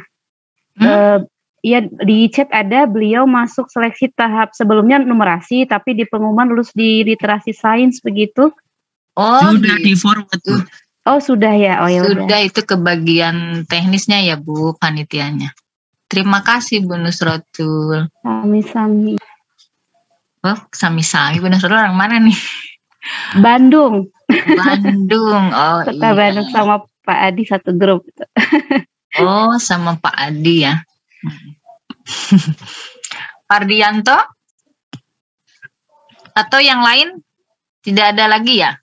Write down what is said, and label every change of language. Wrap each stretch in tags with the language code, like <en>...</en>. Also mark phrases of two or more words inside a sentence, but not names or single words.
<id>Ya di chat ada, beliau masuk seleksi tahap sebelumnya numerasi, tapi di pengumuman lulus di literasi sains begitu. Oh, sudah di forward. Oh sudah ya, oh ya sudah. Itu ke bagian teknisnya ya Bu, panitianya. Terima kasih Bu Nusratul.</id> <su>Sami-sami.</su> <id>Oh, sami-sami. Bu Nusratul orang mana nih? Bandung. Bandung. Oh Kota iya. Bandung sama Pak Adi satu grup. Oh, sama Pak Adi ya. Pak Ardianto? Atau yang lain? Tidak ada lagi ya?</id>